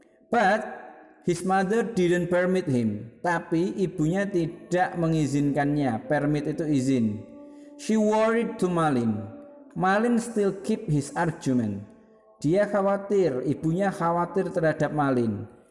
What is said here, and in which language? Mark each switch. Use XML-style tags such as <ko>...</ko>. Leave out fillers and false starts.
<en>But his mother didn't permit him.</en> <id>Tapi ibunya tidak mengizinkannya. Permit itu izin.</id> <en>She worried to Malin. Malin still keep his argument.</en> <id>Dia khawatir, ibunya khawatir terhadap Malin.</id>